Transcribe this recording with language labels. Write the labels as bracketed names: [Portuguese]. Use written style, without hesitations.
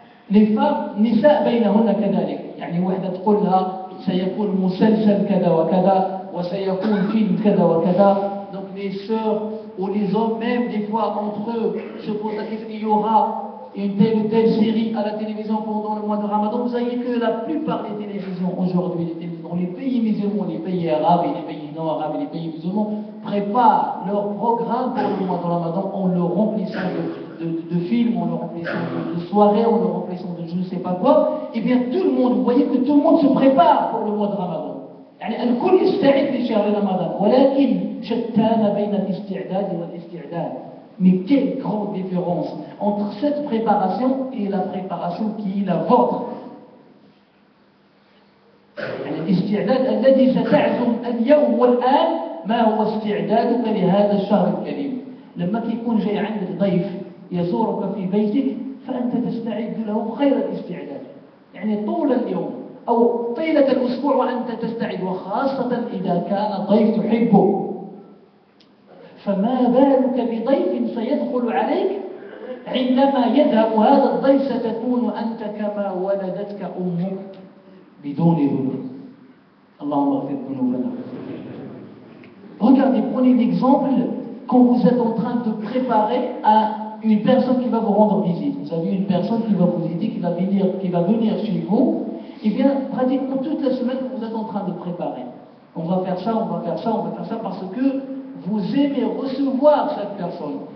[French] Les femmes [Arabic] نساء بينهن كذلك، يعني واحدة تقول لها سيكون مسلسل كذا وكذا وسيكون فيلم كذا وكذا. [French] Donc les sœurs ou les hommes même des fois entre eux se posent la question, il y aura une telle ou telle série à la télévision pendant le mois de Ramadan. Vous voyez que la plupart des télévisions aujourd'hui, dans les pays musulmans, les pays arabes et les pays non arabes et les pays musulmans préparent leur programme pour le mois de Ramadan en le remplissant de films, en le remplissant de soirées, en le remplissant de je ne sais pas quoi. Et bien tout le monde, vous voyez que tout le monde se prépare pour le mois de Ramadan. [Arabic] يعني الكل يستعد لشهر رمضان ولكن شتان بين الاستعداد والاستعداد. [French] Mais quelle grande différence entre cette préparation et la préparation qui est la vôtre. [Arabic] يعني الاستعداد الذي ستعزم اليوم والآن ما هو استعدادك لهذا الشهر الكريم. لما كيكون جاي عندك ضيف يزورك في بيتك فأنت تستعد له خير الاستعداد. يعني طول اليوم أو طيلة الأسبوع وأنت تستعد، وخاصة إذا كان ضيف تحبه. فما بالك بضيف سيدخل عليك عندما يذهب هذا الضيف ستكون أنت كما ولدتك أمك بدون ذنوب. اللهم اغفر ذنوبنا. [French] Regardez, prenez l'exemple quand vous êtes en train de préparer à une personne qui va vous rendre visite. Vous avez une personne qui va vous aider, qui va venir chez vous. Eh bien, pratiquement toute la semaine, vous êtes en train de préparer. On va faire ça, on va faire ça, on va faire ça, parce que vous aimez recevoir cette personne.